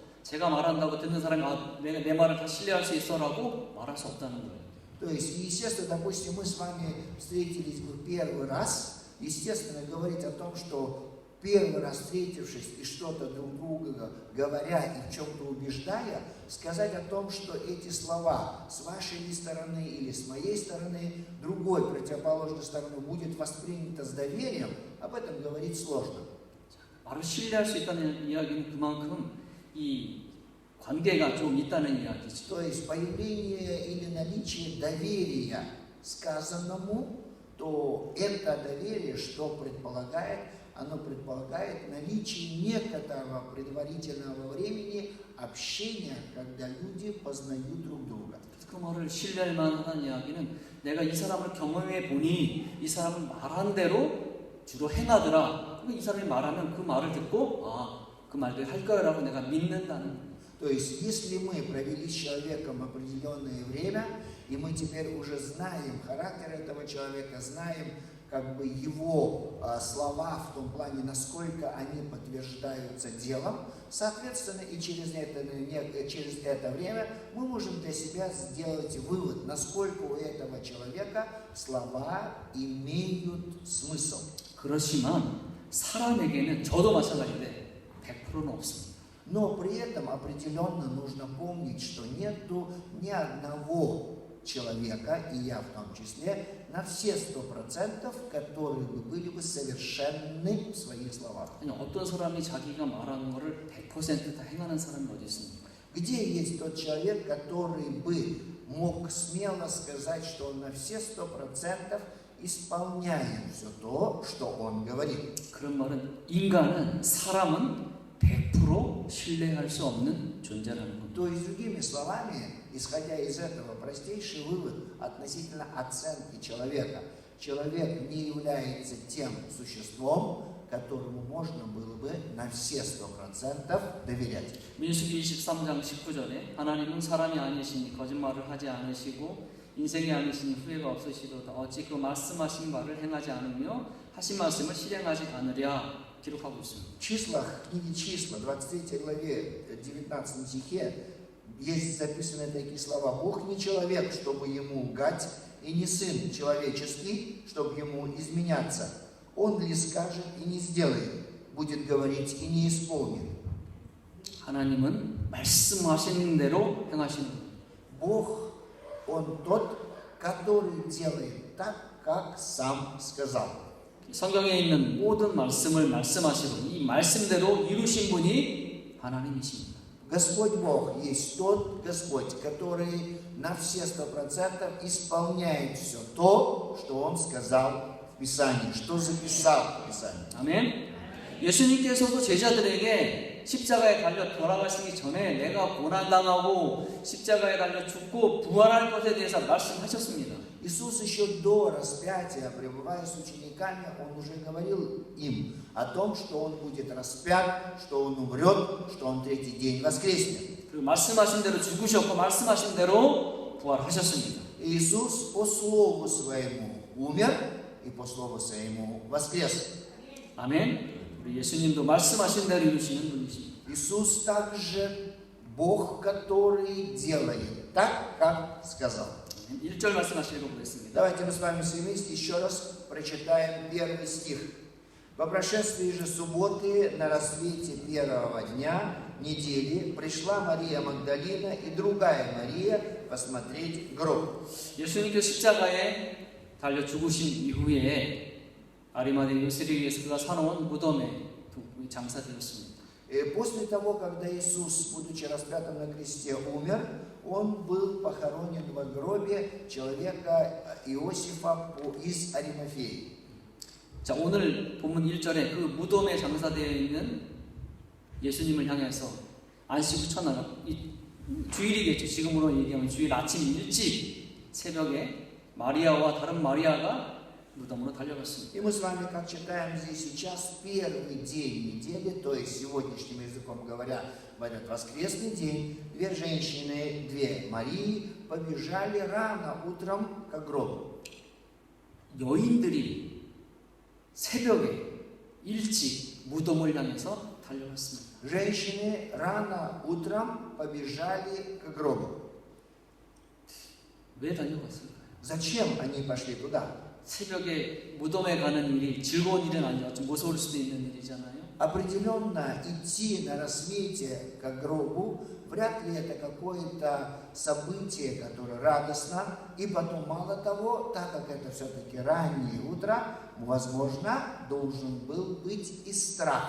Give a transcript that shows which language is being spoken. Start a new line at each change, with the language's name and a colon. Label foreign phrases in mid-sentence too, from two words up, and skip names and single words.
Korean: 제가 말한다고 듣는 사람이 내 말을 다 신뢰할 수 있어라고 말할 수 없다는 거예요.
Russian: То есть, естественно, допустим, мы с вами встретились бы первый раз, естественно, говорить о том, что первый раз встретившись и что-то друг друга говоря и в чем-то убеждая, сказать о том, что эти слова с вашей стороны или с моей стороны, другой, противоположной стороны, будет воспринято с доверием, об этом говорить сложно.
Korean: 바로 신뢰할 수 있다는 이야기는 그만큼 이 관계가 좀 있다는 이야기죠.
Russian: То есть появление или наличие доверия сказанному, то это доверие, что предполагает? Оно предполагает наличие некоторого предварительного времени общения, когда люди познают друг друга.
Korean: 그 말을 신뢰할 만한 이야기는 내가 이 사람을 경험해 보니 이 사람은 말한 대로 주로 행하더라. 이 사람이 말하면 그 말을 듣고 그 말대로 할 거라고 내가 믿는다는.
Russian: То есть, если мы провели с человеком определенное время, и мы теперь уже знаем характер этого человека, знаем как бы его слова в том плане, насколько они подтверждаются делом, соответственно, и через это время мы можем для себя сделать вывод, насколько у этого человека слова имеют смысл.
Korean: 그렇지만 사람에게는 저도 마찬가지인데 100%는 없습니다.
Russian: Но при этом определенно нужно помнить, что нету ни одного человека, и я в том числе, на все 100%, которые были бы совершенны в своих словах.
Korean: 아니, 어떤 사람이 자기가 말하는 거를 100% 다 행하는 사람이 어디 있습니까?
Russian: Где есть тот человек, который бы мог смело сказать, что он на все 100% исполняет все то, что он говорит?
Korean: 그런 말은 인간은 사람은 100% 신뢰할 수 없는 존재라는 겁니다.
Russian: То есть, другими словами, исходя из этого, простейший вывод относительно оценки человека. Человек не является тем существом, которому можно было бы на все 100% доверять.
Korean: 민수기 23장 19절에 하나님은 사람이 아니시니 거짓말을 하지 않으시고 인생이 아니시니 후회가 없으시도다. 어찌 그 말씀하신 바를 행하지 않으며 하신 말씀을 실행하지 않으랴 기록하고 있습니다.
Russian: В числах, книге Числа, 23 главе, 19 стихе, есть записаны такие слова. Бог не человек, чтобы ему лгать, и не сын человеческий, чтобы ему изменяться. Он ли скажет и не сделает, будет говорить и не исполнит.
Korean: 하나님은 말씀하시는 대로 행하시는 겁니다.
Russian: Бог, Он тот, который делает так, как сам сказал.
Korean: 성경에 있는 모든 말씀을 말씀하시고 이 말씀대로 이루신 분이 하나님이십니다.
Russian: Господь Бог есть тот Господь, который на все 100% исполняет все то, что Он сказал в Писании, что записал в Писании.
Korean: 아멘. 예수님께서도 제자들에게 십자가에 달려 돌아가시기 전에 내가 고난당하고 십자가에 달려 죽고 부활할 것에 대해서 말씀하셨습니다.
Russian: Иисус еще до распятия, пребывая с учениками, Он уже говорил им о том, что Он будет распят, что Он умрет, что Он третий день воскреснет.
Korean: 그 말씀하신 대로 죽으셨고 말씀하신 대로 부활하셨습니다.
Russian: Иисус по слову Своему умер и по слову Своему воскрес.
Korean: 아멘. 우리 예수님도 말씀하신 대로 이루시는 분이십니다.
Russian: Иисус также Бог, который делает так, как сказал.
Korean: 1절 말씀 같이 읽어보겠습니다.
Russian: Давайте мы с вами все вместе еще раз прочитаем первый стих. По прошествии же субботы на рассвете первого дня недели пришла Мария Магдалина и другая Мария посмотреть гроб.
Korean: 예수님께서 십자가에 달려 죽으신 이후에 아리마대 요셉에 의해서 그가 사놓은 무덤에 장사되었습니다.
Russian: После того, когда Иисус, будучи распятым на кресте, умер, Он был похоронен во гробе человека Иосифа из Аримафеи.
Korean: 자, 오늘 본문 1절에 그 무덤에 장사되어 있는 예수님을 향해서 안식 후 첫날, 주일이겠죠. 지금으로 얘기하면 주일 아침 일찍 새벽에 마리아와 다른 마리아가 무덤으로 달려갔습니다.
Russian: И мы с вами, как читаем здесь сейчас, первый день недели, то есть сегодняшним языком говоря, в этот воскресный день, две женщины, две Марии побежали рано утром к гробу.
Korean: 여인들이 새벽에 일찍 무덤을 향해서 달려갔습니다.
Russian: Женщины рано утром побежали к гробу.
Korean: 왜 달려갔을까요?
Russian: Зачем они пошли туда?
Korean: 새벽에 무덤에 가는 일이 즐거운 일은 아니라 좀 무서울 수도 있는 일이잖아요.
Russian: Определенно идти на рассвете к гробу, вряд ли это какое-то событие, которое радостно. И потом, мало того, так как это все-таки раннее утро, возможно, должен был быть и страх.